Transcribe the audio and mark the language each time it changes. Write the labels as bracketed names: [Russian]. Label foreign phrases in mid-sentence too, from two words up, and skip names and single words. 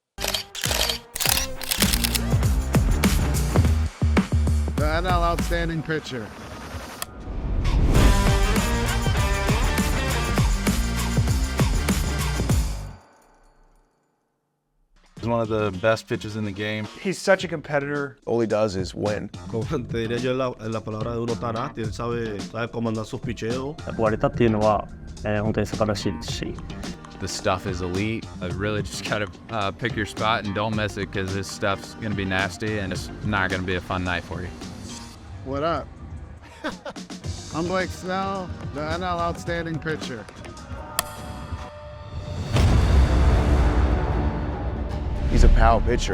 [English] The NL Outstanding Pitcher. He's one of the best pitchers in the game. He's such a competitor. All he does is win. [Spanish] Como te diría yo la palabra de uno tarate, él sabe comandar sus picheos. [Japanese] 割れたっていうのは、本当に素晴らしいですし。 [English] The stuff is elite. Really just gotta pick your spot and don't miss it because this stuff's gonna be nasty and it's not gonna be a fun night for you. What up? I'm Blake Snell, the NL Outstanding Pitcher. He's a power pitcher.